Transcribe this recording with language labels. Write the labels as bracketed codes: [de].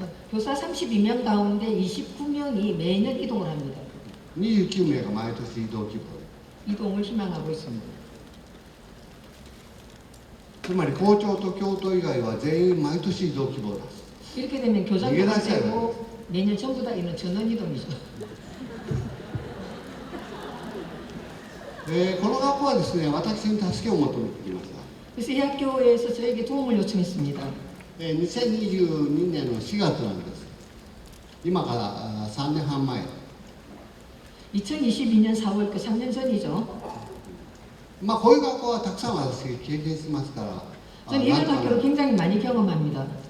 [ko] 교사 32명 가운데 29명이 매년 이동을 합니다. [ja] 29名が毎年移動希望で。 [ko] 이동을 희망하고 있습니다. [ja] つまり校長と教頭以外は全員毎年移動希望です。 [ko] 이렇게 되면 교장도 안 되고 내년 전부 다 이런 전원 이동이죠. [ja] この学校はですね、私に助けを求めてきました。 [ko] 그래서 이 학교에서 저에게 도움을 요청했습니다. [ja] 2022年の4月なんです。今から3年半前。 [ko] 2022년 4월 그 3년 전이죠. [ja] まあこういう学校はたくさん私経験しますから、 [ko] 저는 이런 학교를 굉장히 많이 경험합니다.